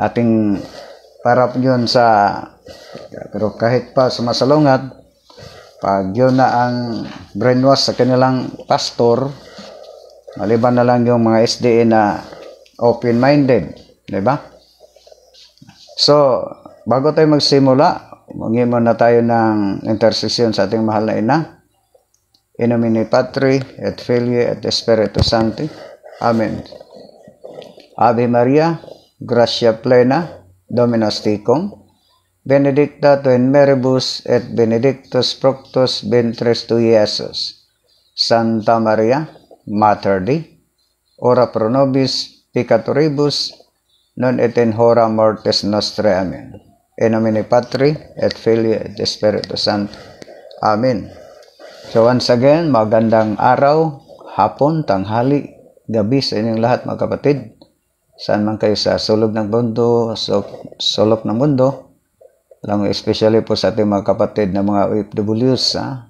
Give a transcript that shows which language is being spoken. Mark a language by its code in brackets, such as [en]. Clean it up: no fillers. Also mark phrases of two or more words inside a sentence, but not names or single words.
[tl] Ating parap yun pero kahit pa sumasalungat, pag yun na ang brainwash sa kanilang pastor, maliban na lang yung mga SDA na open-minded. Diba? So, bago tayo magsimula, mangin muna tayo ng intercession sa ating mahal na ina. [la] In nomine Patri et Filii et Spiritus Sancti. Amen. Ave Maria, gratia plena, Dominus tecum, benedicta tu in meribus et benedictus fructus ventris tui, Iesus. Santa Maria, Mater Dei, ora pro nobis peccatoribus, non et in hora mortis nostrae. Amen. In nomine Patri et Filii et Spiritus Sancti. Amen. [en] So once again, [tl] magandang araw, hapon, tanghali, gabi sa inyong lahat mga kapatid. Saan man kayo sa sulog ng mundo, sulok ng mundo, lang especially po sa ating mga kapatid na mga OFWs.